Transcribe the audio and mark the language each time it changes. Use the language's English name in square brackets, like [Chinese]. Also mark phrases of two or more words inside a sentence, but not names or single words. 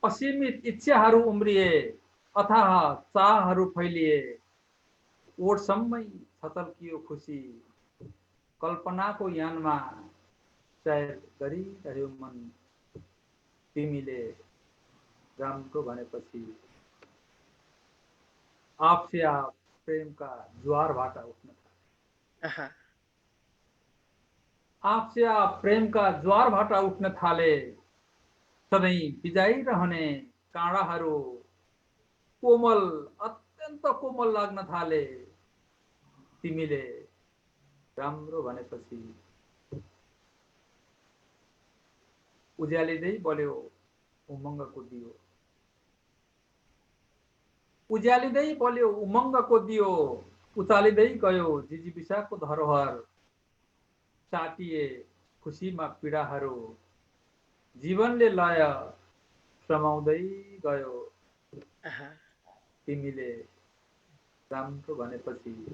[Nepali] असीमित इच्छाहरू उम्रिए, अथाह चाहहरू फैलिए, ओठसम्मै छतल्कियो खुसी, कल्पनाको यानमा सायद गरिरह्यो मन, तिमीले राम्रो भनेपछि। आपसे आप प्रेम का ज्वार भाटा उठ्न थाले। आपसे आप प्रेम का ज्वार भाटा उठ्न थाले, सधैँ बिजाइरहने काँडाहरू कोमल, अत्यन्त कोमल लाग्न थाले, तिमीले राम्रो भनेपछि। उज्यालिँदै बल्यो उमङ्गको दियो, उज्यालिँदै बल्यो उमङ्गको दियो, उचालिँदै गयो जिजीविसाको धरोहर, साटिए खुसीमा पीडाहरू, जीवनले लय समाउँदै गयो, तिमीले राम्रो भनेपछि।